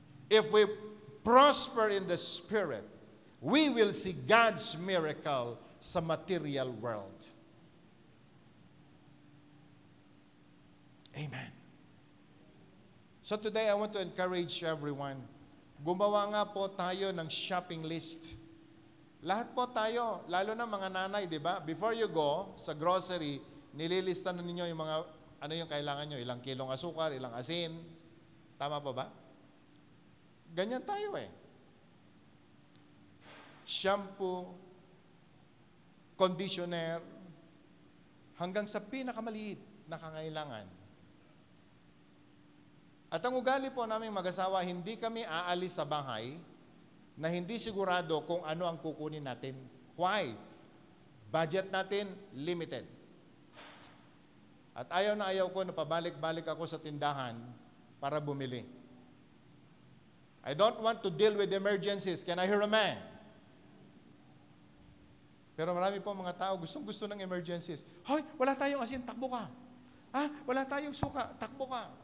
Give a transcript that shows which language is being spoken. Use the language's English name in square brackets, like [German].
[English] If we prosper in the spirit, we will see God's miracle sa material world. Amen. So today, I want to encourage everyone. [Filipino] Gumawa nga po tayo ng shopping list. Lahat po tayo, lalo na mga nanay, di ba? [English] Before you go [Filipino] sa grocery, nililista na ninyo yung mga, ano yung kailangan nyo, ilang kilong asukar, ilang asin. Tama po ba? Ganyan tayo eh. Shampoo, conditioner, hanggang sa pinakamaliit na kangailangan. At ang ugali po naming mag-asawa, hindi kami aalis sa bahay na hindi sigurado kung ano ang kukunin natin. [English] Why? [Filipino] Budget natin, limited. At ayaw na ayaw ko na pabalik-balik ako sa tindahan para bumili. [English] I don't want to deal with emergencies. Can I hear a man? [Filipino] Pero marami po mga tao gustong-gusto ng emergencies. Hoy, wala tayong asin, takbo ka. Wala tayong suka, takbo ka.